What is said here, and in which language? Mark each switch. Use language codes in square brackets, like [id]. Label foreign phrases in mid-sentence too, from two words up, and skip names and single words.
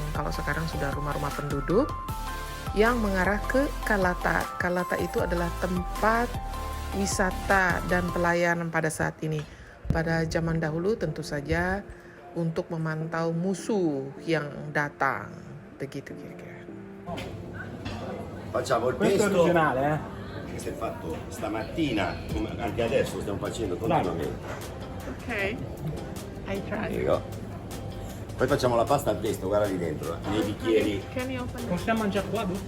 [id] Kalau sekarang sudah rumah-rumah penduduk yang mengarah ke Calata. Calata itu adalah tempat wisata dan pelayanan pada saat ini. pada zaman dahulu tentu saja untuk memantau musuh yang datang. Begitu kira-kira. [it] Facciamo il Questo è pesto originale, che si è fatto stamattina, come anche adesso stiamo facendo continuamente. [en] Okay, I try. [it] Ecco. Poi facciamo la pasta al pesto, guarda lì dentro, nei bicchieri. [en] Can you open it? [it] Possiamo mangiare qua dopo?